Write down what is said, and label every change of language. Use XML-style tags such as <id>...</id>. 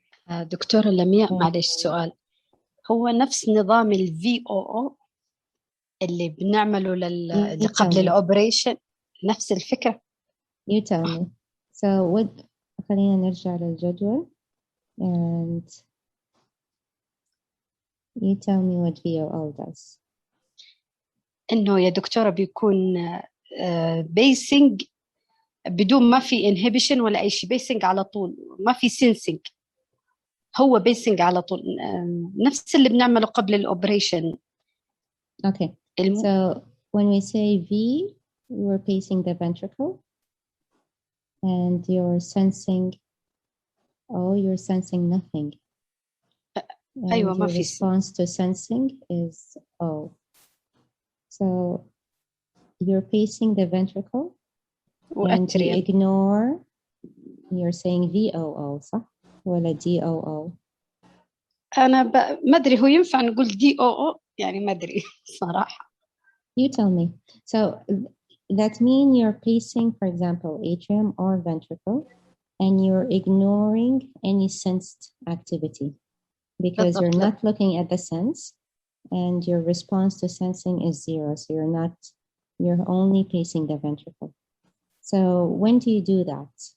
<ar>دكتورة لمياء معلش سؤال، هو نفس نظام ال VOO اللي بنعمله اللي قبل الأوبريشن نفس الفكرة؟</ar> <en>You tell me. So</en> <ar>خلينا نرجع للجدول</ar> <en>and you tell me what VOO does.</en> <ar>إنه يا دكتورة بيكون بيسنج بدون ما في inhibition ولا أي شيء، بيسنج على طول، ما في سينسينج، هو بيسنج على طول نفس اللي بنعمله قبل الأوبريشن.</ar> <en>Okay. So when we say V, we're pacing the ventricle and you're sensing, you're sensing nothing. And</en> <ar>أيوة ما</ar> <en>your</en> <ar>في</ar> <en>response to sensing is O. So you're pacing the ventricle and you ignore, you're saying VOO</en> <ar>صح؟ ولا</ar> <en>DOO؟</en> <ar>أنا ما أدري هو ينفع نقول DOO يعني ما أدري صراحة.</ar> <en>You tell me. So that means you're pacing, for example, atrium or ventricle, and you're ignoring any sensed activity because you're not looking at the sense and your response to sensing is zero. So you're only pacing the ventricle. So when do you do that?</en>